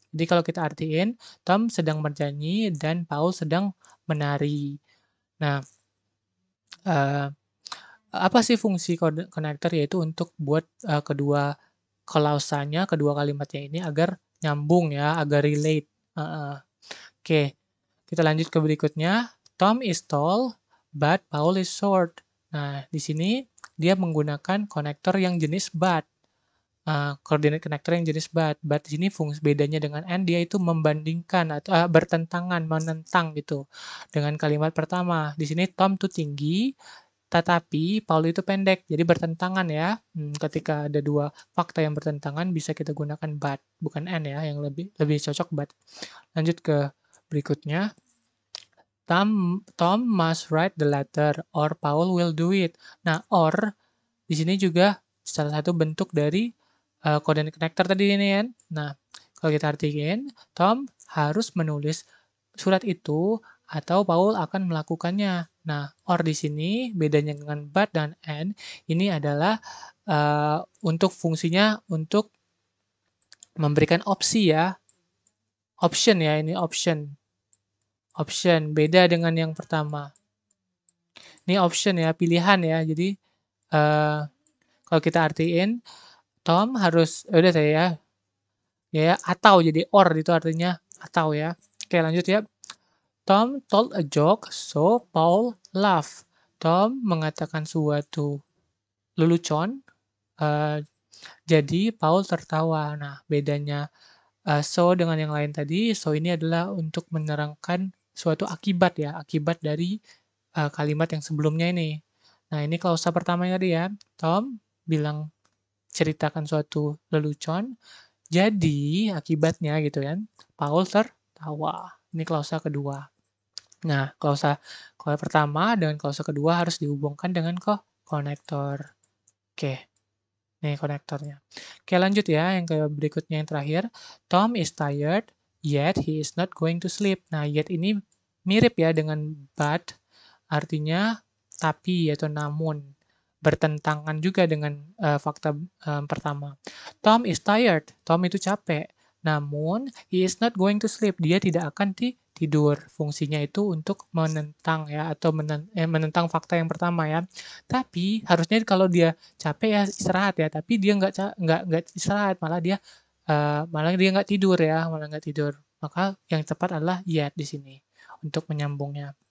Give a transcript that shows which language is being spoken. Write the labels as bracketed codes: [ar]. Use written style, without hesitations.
[id] Jadi kalau kita artiin, Tom sedang bernyanyi dan Paul sedang menari. Nah, uh, apa sih fungsi konektor? Yaitu untuk buat kedua klausanya, kedua kalimatnya ini agar nyambung ya, agar relate. Oke, kita lanjut ke berikutnya. [en] Tom is tall, but Paul is short. [id] Nah, di sini dia menggunakan konektor yang jenis but. Coordinate connector yang jenis but. But di sini fungsi bedanya dengan and, dia itu membandingkan atau bertentangan, menentang gitu dengan kalimat pertama. Di sini Tom tuh tinggi, tetapi Paul itu pendek, jadi bertentangan ya. Ketika ada dua fakta yang bertentangan, bisa kita gunakan but, bukan and ya, yang lebih cocok but. Lanjut ke berikutnya. [en] Tom must write the letter or Paul will do it. [id] Nah, or di sini juga salah satu bentuk dari coordinate connector tadi ini kan. Nah, kalau kita artikan, Tom harus menulis surat itu atau Paul akan melakukannya. Nah, or di sini bedanya dengan but dan and ini adalah untuk fungsinya untuk memberikan opsi ya. Option ya, ini option. Option beda dengan yang pertama. Ini option ya, pilihan ya. Jadi kalau kita artiin Tom harus udah saya ya atau jadi or itu artinya atau ya. Oke, lanjut ya. [en] Tom told a joke, so Paul laughed. [id] Tom mengatakan suatu lelucon, jadi Paul tertawa. Nah, bedanya so dengan yang lain tadi, so ini adalah untuk menerangkan suatu akibat ya, akibat dari kalimat yang sebelumnya ini. Nah, ini klausa pertamanya tadi ya. Tom bilang ceritakan suatu lelucon, jadi akibatnya gitu kan, Paul tertawa. Ini klausa kedua. Nah, klausa pertama dengan klausa kedua harus dihubungkan dengan konektor. Oke, ini konektornya. Oke, lanjut ya, yang ke berikutnya yang terakhir. [en] Tom is tired, yet he is not going to sleep. [id] Nah, yet ini mirip ya dengan but, artinya tapi atau namun. Bertentangan juga dengan fakta pertama. [en] Tom is tired. [id] Tom itu capek. [en] Namun, he is not going to sleep. [id] Dia tidak akan tidur. Fungsinya itu untuk menentang ya atau menentang fakta yang pertama ya. Tapi harusnya kalau dia capek ya istirahat ya. Tapi dia nggak istirahat, malah dia nggak tidur ya, malah nggak tidur. Maka yang tepat adalah yet di sini untuk menyambungnya.